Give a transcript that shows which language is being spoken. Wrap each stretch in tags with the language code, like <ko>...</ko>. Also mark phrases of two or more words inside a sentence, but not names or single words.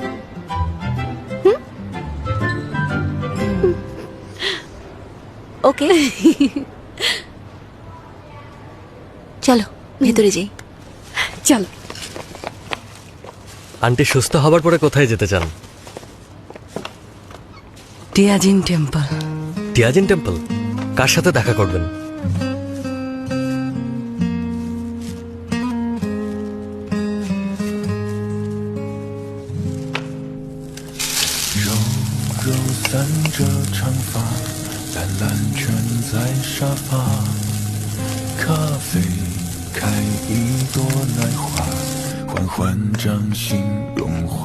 <bn>ওকে, চলো ভেতরে যাই। চলো। আন্টি সুস্থ হবার পরে কোথায় যেতে চান? টিয়াজিন টেম্পল। টিয়াজিন টেম্পল? কার সাথে দেখা করবেন?</bn> <zh>柔柔散着长发，蓝蓝蜷在沙发。咖啡开一朵奶花，缓缓掌心融化。</zh>